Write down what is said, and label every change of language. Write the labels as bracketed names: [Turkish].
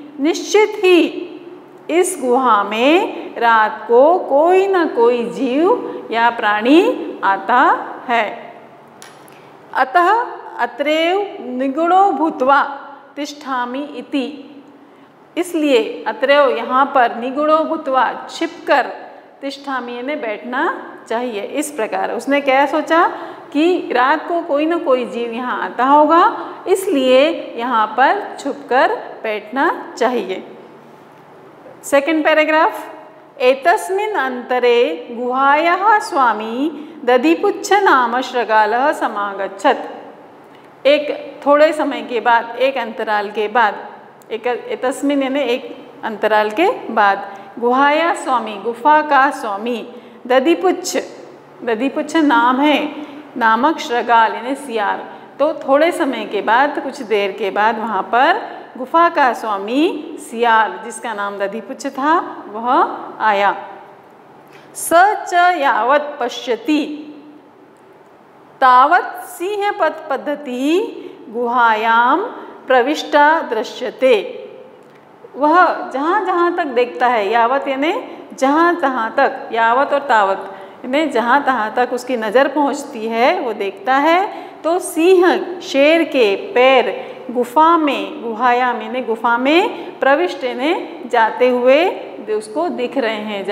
[Hindi] निश्चित ही इस गुहा में रात को कोई न कोई जीव या प्राणी आता है। [Sanskrit] अतः अत्रैव निगूढ़ो भूत्वा तिष्ठामि इति। [Hindi] इसलिए अत्रैव यहाँ पर [Sanskrit] निगूढ़ो भूत्वा [Hindi] छिपकर, तिष्ठामि यानी बैठना चाहिए। इस प्रकार उसने क्या सोचा कि रात को कोई न कोई जीव यहाँ आता होगा, इसलिए यहाँ पर छुपकर बैठना चाहिए। [English] Second paragraph. [Sanskrit] एतस्मिन् अंतरे गुहायाः स्वामी दधिपुच्छ नाम शृगालः समागच्छत्। [Hindi] एक थोड़े समय के बाद, एक अंतराल के बाद, एतस्मिन् यानी एक अंतराल के बाद, [Sanskrit] गुहाया स्वामी, [Hindi] गुफा का स्वामी, दधिपुच्छ नाम है, नामक शृगाल यानी सियार। तो थोड़े समय के बाद, कुछ देर के बाद वहाँ पर गुफा का स्वामी सियार, जिसका नाम दधिपुच्छ था, वह आया। [Sanskrit] स च यावत् पश्यति तावत् सिंहपथ पद्धति गुहायां प्रविष्टा दृश्यते। [Hindi] वह जहाँ जहाँ तक देखता है, यावत यानी जहाँ तहाँ तक, यावत और तावत यानी जहाँ तहाँ तक उसकी नज़र पहुँचती है वो देखता है, तो सिंह, शेर के पैर गुफा में, गुहायाम यानी गुफा में, प्रविष्ट यानी जाते हुए उसको दिख रहे हैं।